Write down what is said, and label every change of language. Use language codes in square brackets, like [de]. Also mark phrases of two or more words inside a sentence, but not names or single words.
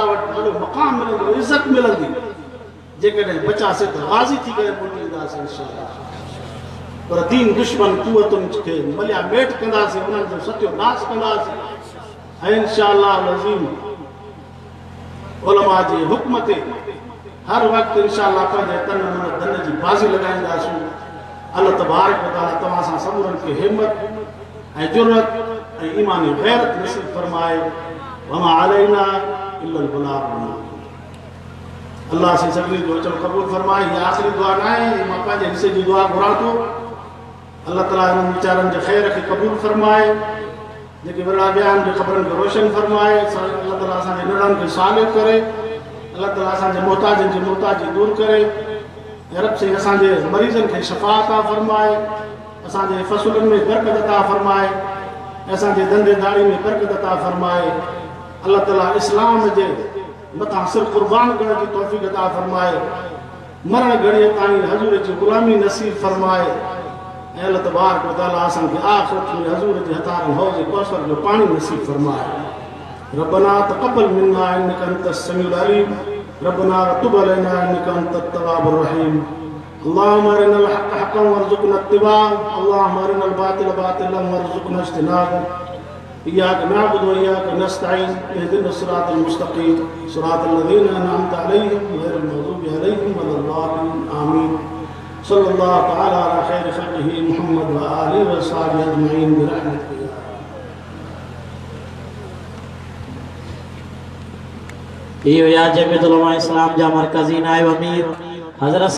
[sd] वट बड़ो मकाम मिलंदो इज्जत मिलंदी जेकॾहिं बचासे तो गाज़ी थी करे मोटींदासीं इंशाअल्लाह पर दीन दुश्मन कुवतुनि खे मलिया मेट कंदासीं उन्हनि जो सत्यो नाश कंदासीं ऐं इंशाअल्लाह अज़ीम उलमा जे हुक्म ते हर वक़्तु इंशाअल्लाह पंहिंजे तन मन धन जी बाज़ी लॻाईंदासीं। [ar] الله تبارك وتعالى [sd] तव्हां सां सबरनि खे हिम्मत ऐं जुरत ऐं ईमानी गैरत नसीब फरमाए। [ar] وما علينا إلا البلاغ. [sd] अल्लाह से सभिनी जो अचण क़बूल फरमाए। ये आख़िरी दुआ न आहे, मां पंहिंजे हिसे जी दुआ घुरां थो। अल्लाह ताला इन्हनि वीचारनि जे ख़ैर खे क़बूल फरमाए, जेके वॾा विया आहिनि क़बरनि खे रोशन फरमाए। अल्लाह ताला असांजे निड़नि खे सालिह करे, अल्लाह ताला असांजे मोहताजनि जी मोहताजी दूर करे। रब से असांजे मरीज़नि खे शफ़ा अता फरमाए, असांजे फ़सुलनि में बरकत अता फरमाए, असांजे धंधेदारी में बरकत अता फरमाए। अल्लाह ताला इस्लाम जे मथां सिर क़ुर्बान करण जी तौफ़ीक़ अता फरमाए। मरण घड़ीअ ताईं हज़ूर जी ग़ुलामी नसीब फरमाए। ऐं [ar] الله تبارك وتعالى [sd] असांखे आख़िरत में हज़ूर जे हथारनि हौज़ कौसर जो पाणी नसीब फरमाए। [ar] ربنا تقبل منا إنك أنت السميع العليم ربنا تب علينا إنك أنت التواب الرحيم. اللهم أرنا الحق حقا وارزقنا اتباع اللهم أرنا الباطل باطلا وارزقنا اجتناب. إياك نعبد وإياك نستعين اهدنا الصراط المستقيم صراط الذين أنعمت عليهم غير المغضوب عليهم ولا الضالين. आमीन। صلى الله تعالى على خير خلقه محمد وآله وأصحابه أجمعين برحمتك. [sd] इहो या जमियत उलमा इस्लाम जा मरकज़ी नाइब अमीर हज़रत